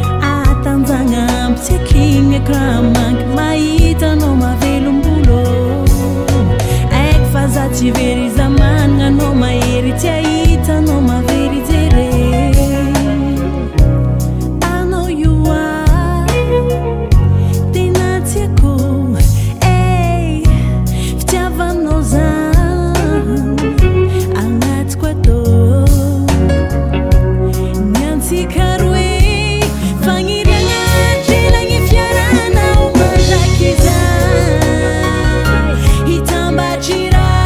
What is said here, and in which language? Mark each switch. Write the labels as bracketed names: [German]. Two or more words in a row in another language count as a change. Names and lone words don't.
[Malagasy] Atanjana ampy tsy akin'ny akramanky, mahitanao mavelombolo. Haiko fa za tsy very, za manana anao mahery, tsy ahitanao mavery jere. [English] I know you are, [Malagasy] tena tsy haiko. Hey, fitiavanao za, agnatiko atao. Ny antsika roe, fagniriana, trelagny fiarana, mandraky izay, hitambatry iray.